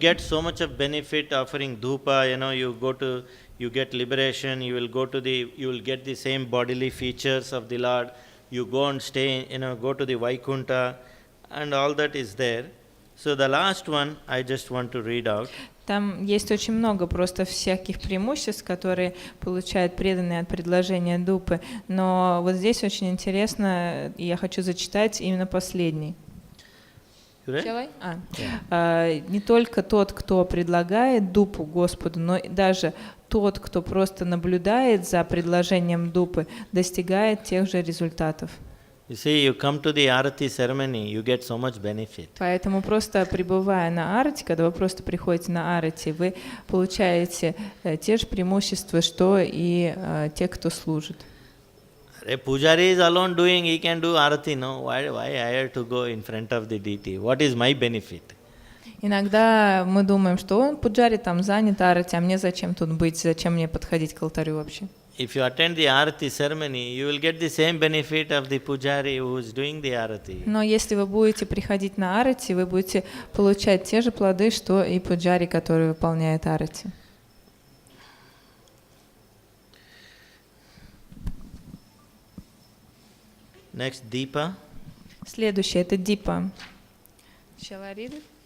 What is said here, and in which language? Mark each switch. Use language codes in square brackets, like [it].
[en] get so much of benefit offering dhupa. You get liberation. You will get the same bodily features of the Lord. You go and stay. Go to the Vaikunta, and all that is there. So the last one I just want to read out. [ru] Там есть очень много просто всяких преимуществ, которые получают преданные от предложения дупы, но вот здесь очень интересно, и я хочу зачитать именно последний. [en] Yeah. [ru] Не только тот, кто предлагает дупу Господу, но и даже тот, кто просто наблюдает за предложением дупы, достигает тех же результатов. [en] You see, you come to the Arati ceremony, you get so much benefit. [ru] Поэтому просто пребывая на арати, когда вы просто приходите на арати, вы получаете те же преимущества, что и те, кто служит. [en] A pujari is alone doing, he can do Arati, no? Why I have to go in front of the deity? What is my benefit? [ru] Иногда мы думаем, что он пуджари там занят арати, а мне зачем тут быть, зачем мне подходить к алтарю вообще? [en] If you attend the Arati ceremony, you will get the same benefit of the pujari who is doing the Arati. [ru] Но если вы будете приходить на арати, вы будете получать те же плоды, что и пуджари, который выполняет арати. [en] Next, Deepa. [ru] Следующее — это дипа. [en] Shall I read it?